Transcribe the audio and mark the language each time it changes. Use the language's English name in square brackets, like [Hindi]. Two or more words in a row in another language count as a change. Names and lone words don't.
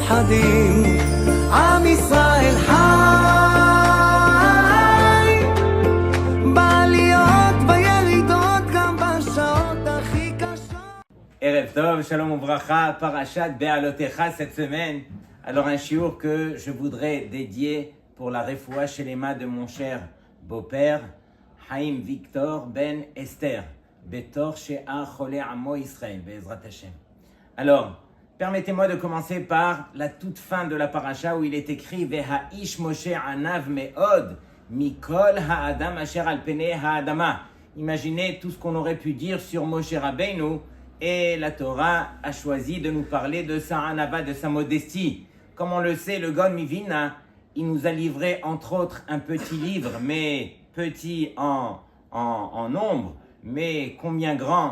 [Hebrew] מאוחדים, עם ישראל חי, בעליות בירידות גם בשעות הכי קשות. ערב טוב, שלום וברכה, פרשת בהעלותך [French] cette semaine. Alors un shiur que je voudrais dédier pour la [Hebrew] רפואה שלמה [French] de mon cher beau-père, Haïm Victor Ben Esther, [Hebrew] בתוך שאר חולי עמו ישראל, בעזרת השם. [French] Alors, permettez-moi de commencer par la toute fin de la paracha où il est écrit [Hebrew] והאיש משה ענו מאד מכל האדם אשר על פני האדמה. [French] Imaginez tout ce qu'on aurait pu dire sur Moshe Rabbeinu, et la Torah a choisi de nous parler de sa anava, de sa modestie. Comme on le sait, le Gaon Mivina, il nous a livré entre autres un petit livre, mais petit en nombre, mais combien grand.